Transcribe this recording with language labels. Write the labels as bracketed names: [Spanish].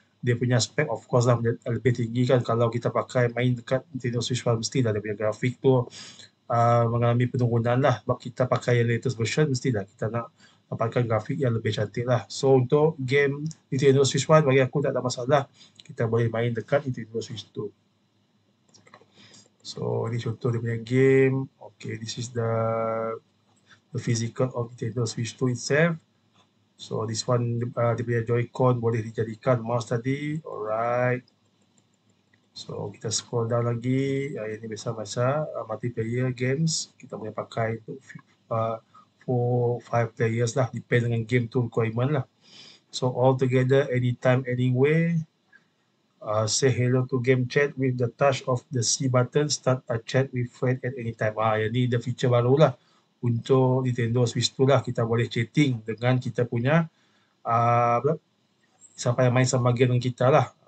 [Malay] Dia punya spek [English] of course [Malay] lah lebih tinggi kan. Kalau kita pakai main dekat Nintendo Switch 1, mesti dah dia punya grafik tu mengalami penurunan lah. Sebab kita pakai yang latest version, mestilah kita nak dapatkan grafik yang lebih cantik lah. So untuk game Nintendo Switch 1 bagi aku tak ada masalah, kita boleh main dekat Nintendo Switch 2. So ini contoh dia punya game. [English] Okay, this is the physical of Nintendo Switch 2 itself. So this one [Malay] dia punya Joy-Con boleh dijadikan mouse tadi. Alright. So kita scroll down lagi. Ini biasa-biasa multiplayer games. Kita boleh pakai untuk 4-5 players lah. Depend dengan game tu requirement lah. [English] So all together, anytime, anywhere. Say hello to game chat with the touch of the C button. Start a chat with friend at any time. [Malay] Yang ni the feature baru lah. Untuk Nintendo Switch tu lah. Kita boleh chatting dengan kita punya siapa yang main sama game dengan kita lah.